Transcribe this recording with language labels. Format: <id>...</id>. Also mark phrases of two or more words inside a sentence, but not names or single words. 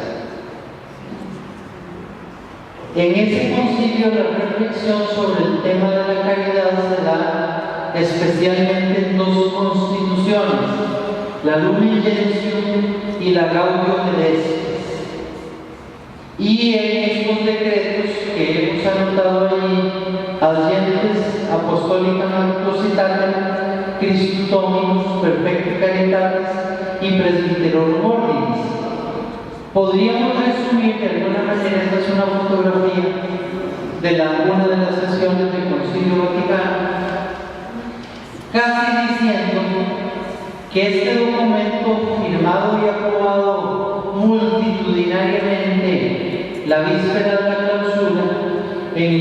<es>En ese concilio la reflexión sobre el tema de la caridad se da especialmente en 2 constituciones, la Lumen Gentium y la Gaudium et Spes. Y en estos decretos que hemos anotado allí, Adyentes Apostolica Citatem, Christus Dominus Perfecta Caritatis y Presbyterorum Ordinis. Podríamos resumir de alguna manera, esta es una fotografía de una de las sesiones del Concilio Vaticano, casi diciendo que este documento firmado y aprobado multitudinariamente la víspera de la clausura, en el</es>